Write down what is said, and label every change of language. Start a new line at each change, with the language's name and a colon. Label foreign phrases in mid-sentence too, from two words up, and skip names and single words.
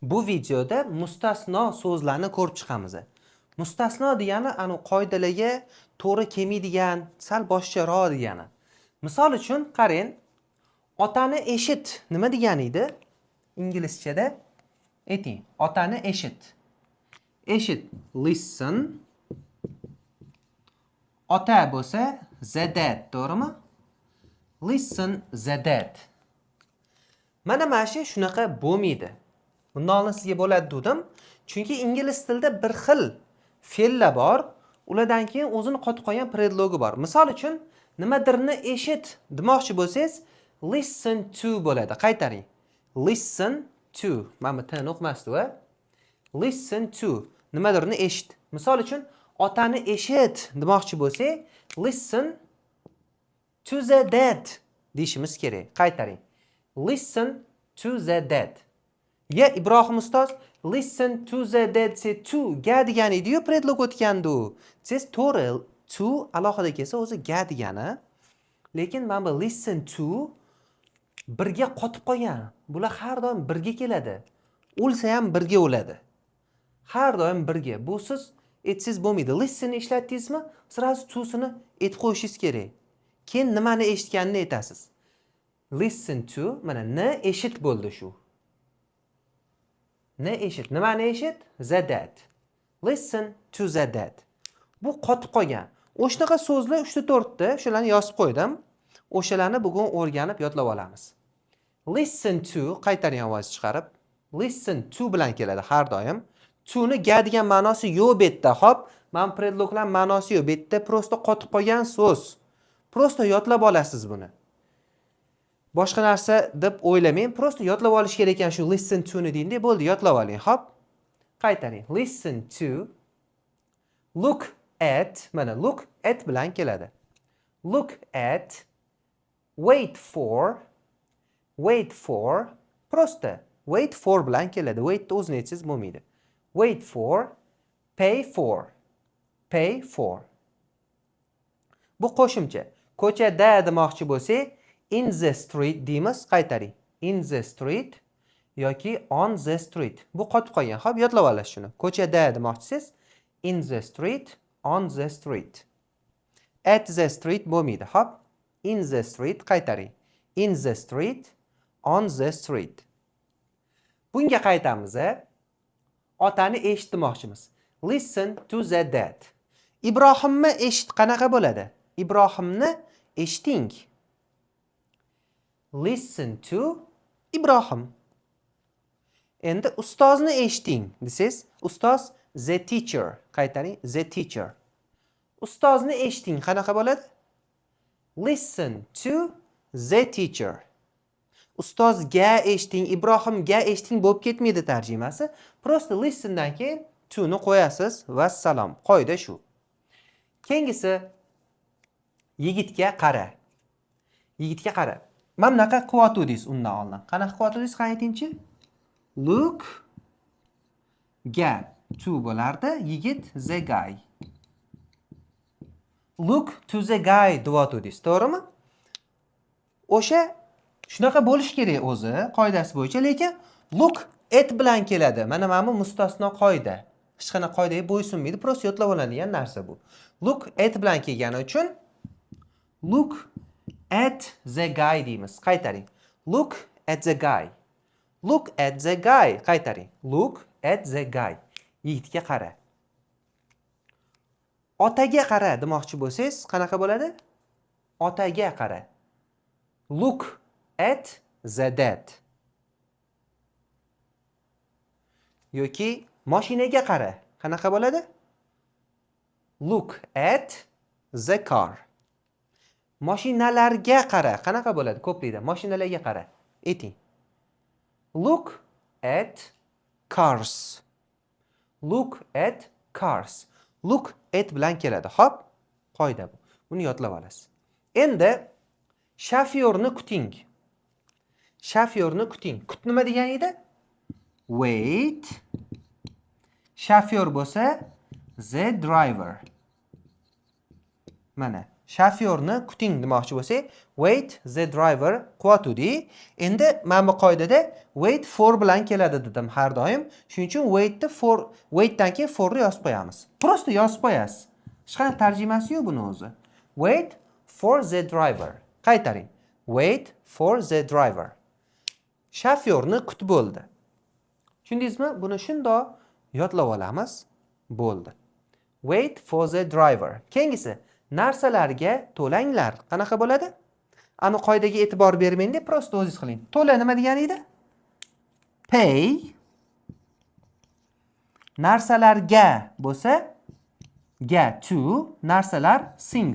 Uzbek: Bu videoda mustasno so'zlarni ko'rib chiqamiz. Mustasno degani anu qoidalarga to'g'ri kelmaydigan, sal boshqaroq degani. Misol uchun qarang, otani eshit nima degani edi? Inglizchada ayting, otani eshit. Eshit, listen. Ota bo'lsa
English: the dad,
Uzbek: to'g'rimi?
English: Listen the dad.
Uzbek: Mana shunaqa bo'lmaydi. Bundan oldin sizga bo'ladi dedim. Chunki ingliz tilida bir xil fe'llar bor, ulardan keyin o'zini qotib qolgan predlogi bor. Misol uchun, nimadirni eshit demoqchi bo'lsangiz,
English: listen to
Uzbek: bo'ladi. Qaytaring.
English: Listen to.
Uzbek: Mana bu t'ni o'qimasdi-ku.
English: Listen to.
Uzbek: Nimadirni eshit. Misol uchun, otani eshit demoqchi bo'lsak,
English: listen to the dad
Uzbek: deyishimiz kerak. Qaytaring.
English: Listen to the dad.
Uzbek: Ya Ibrohim ustoz,
English: listen to the dad say to
Uzbek: ga degani edi-yu, predlog o'tgandi. Siz to'g'ri, to alohida kelsa o'zi ga degani. Lekin mana bu
English: listen to
Uzbek: birga qotib qolgan. Bular har doim birga keladi. O'lsa ham birga o'ladi. Har doim birga. Bu siz etsiz bo'lmaydi. Listen ishlatdingizmi, sirazi to'sini aytib qo'yishingiz kerak. Keyin nimani eshitganini aytasiz.
English: Listen to,
Uzbek: mana ne eshit bo'ldi shu. Ne eshit? Nimani eshit?
English: The dad. Listen to the dad.
Uzbek: Bu qotib qolgan. O'shanaqa so'zlar 3-4 ta, shularni yozib qo'ydim. O'shalarni bugun o'rganib yodlab olamiz.
English: Listen to
Uzbek: qaytaring ovoz chiqarib.
English: Listen to
Uzbek: bilan keladi har doim. To ni ga degan ma'nosi yo'q bu yerda. Hop, men predloglar ma'nosi yo'q. Bu yerda prosta qotib qolgan so'z. Prosta yodlab olasiz buni. Boshqa narsa deb o'ylamang, prosta yodlab olish kerak ekan shu
English: listen to
Uzbek: ni deyinda bo'ldi, yodlab oling. Hop. Qaytaring.
English: Listen to, look at, mana look at
Uzbek: bilan keladi.
English: Look at, wait for, prosta wait for
Uzbek: bilan keladi. Wait o'zini aytsangiz bo'lmaydi.
English: Wait for, pay for.
Uzbek: Bu qo'shimcha. Ko'chada demoqchi bo'lsak,
English: in the street
Uzbek: deymiz, qaytaring.
English: In the street yoki on the street.
Uzbek: Bu qotib qolgan. Xo'p, yodlab olasiz shuni. Ko'chada demoqchisiz,
English: in the street, on the street. At the street bo'lmaydi.
Uzbek: Xo'p,
English: in the street qaytaring. In the street, on the street.
Uzbek: Bunga qaytamiz. Otani eshit demoqchimiz.
English: Listen to the dad.
Uzbek: Ibrohimni eshit qanaqa bo'ladi? Ibrohimni eshiting.
English: Listen to Ibrohim.
Uzbek: Endi ustozni eshiting desangiz, ustoz
English: the teacher. Qaytaring, the teacher.
Uzbek: Ustozni eshiting qanaqa bo'ladi?
English: Listen to the teacher.
Uzbek: Ustozga eshiting, Ibrohimga eshiting bo'lib ketmaydi tarjimasi. Prosta listendan keyin to ni qo'yasiz va salom. Qoida shu. Keyingisi yigitga qara. Yigitga qara. Mana bunaqa qilyotdingiz undan oldin. Qanaqa qilyotdingiz? Qani aytingchi? Look ga to bo'lardi, yigit
English: the guy. Look to the guy
Uzbek: deyotdingiz, to'g'rimi? O'sha shunaqa bo'lish kerak o'zi, qoidasi bo'yicha, lekin
English: look at
Uzbek: bilan keladi. Mana bu mustasno qoida. Hech qanaqa qoidaga bo'ysunmaydi, prosta yodlab oladigan narsa bu.
English: Look at
Uzbek: bilan kelgani uchun
English: look at the guy
Uzbek: deymiz. Qaytaring.
English: Look at the guy. Look at the guy. Qaytaring. Look at the guy.
Uzbek: Yigitga qara. Otaga qara demoqchi bo'lsangiz, qanaqa bo'ladi? Otaga qara.
English: Look at the dad.
Uzbek: Yoki mashinaga qara. Qanaqa bo'ladi?
English: Look at the car.
Uzbek: Mashinalarga qara. Qanaqa bo'ladi? Ko'plikda mashinalarga qara. Ayting.
English: Look at cars. Look at cars. Look at
Uzbek: bilan keladi. Hop, qoida bu. Buni yodlab olasiz. Endi shofyorni kuting. Shofyorni kuting. Kut nima degan edi?
English: Wait.
Uzbek: Shofyor bo'lsa
English: the driver.
Uzbek: Mana Shofyorni kuting demoqchi bo'lsak,
English: wait the driver kutdi.
Uzbek: Endi mana bu qoidada
English: wait for
Uzbek: bilan keladi dedim har doim. Shuning uchun waitdan keyin forni yozib qo'yamiz. Prosta yozib qo'yasiz. Hech qanday tarjimasi yo'q buni o'zi.
English: Wait for the driver. Qaytaring. Wait for the driver.
Uzbek: Shofyorni kutib bo'ldi. Tushundingizmi? Buni shundoq yodlab olamiz. Bo'ldi.
English: Wait for the driver.
Uzbek: Keyingisi narsalarga to'langlar. Qanaqa bo'ladi? Ani qoidaga e'tibor bermang deb prosta o'zingiz qiling. To'la nima degani edi? Pay. Narsalarga bo'lsa ga to, narsalar things.